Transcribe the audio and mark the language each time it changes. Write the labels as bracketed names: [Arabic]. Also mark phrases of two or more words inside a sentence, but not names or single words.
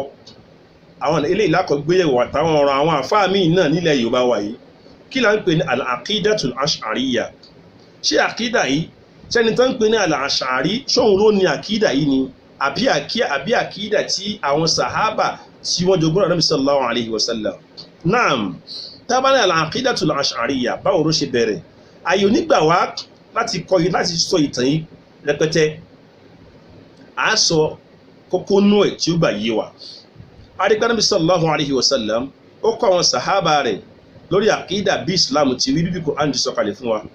[Yoruba] Àwọn eléyìí lákọ̀ gbéyẹ̀wò àtàwọn ọ̀rọ̀ àwọn àfáà míì náà nílẹ̀ Yorùbá wa yìí. Kí la ń pè ní Al-Aqidatul Ash'ariyya? Ṣé àkídà yìí, ṣẹ́ni tó ń pè ní Al-Ash'ari ṣóhun ló ní àkídà yìí ni? Àbí àkídà tí àwọn sàhábà tí wọ́n jogún Ànábì [Arabic] صلى الله عليه وسلم. [Yoruba] Naam, tábàlẹ̀ Al-Aqidatul Ash'ariyya báwo ló ṣe bẹ̀rẹ̀? Àyè onígbà wá láti sọ ìtàn yìí rẹpẹtẹ a sọ kókó nú ẹ̀ tí ó gbà yé wa. Ànábì [Arabic] صلى الله عليه وسلم [Yoruba] ó kọ́ àwọn sàhábà rẹ̀ lórí àkídà bí Islam ti rí bí Qur'an ti sọ̀kalẹ̀ fún wa.